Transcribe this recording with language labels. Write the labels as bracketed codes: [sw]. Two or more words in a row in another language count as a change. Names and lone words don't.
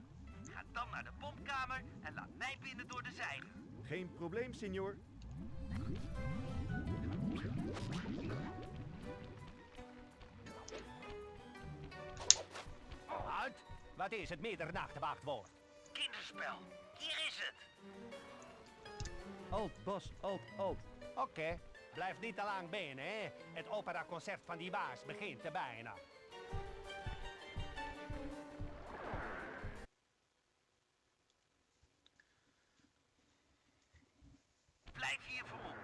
[nl] Ga dan naar de pompkamer en laat mij binnen door de zijdeur. Geen probleem, senor. Uit! Wat is het middernachtwachtwoord? Kinderspel, hier is het. Alt, Bas, alt. Oké, blijf niet te lang binnen, hè. Het operaconcert van die baas begint er bijna. Blijf hier vermomd.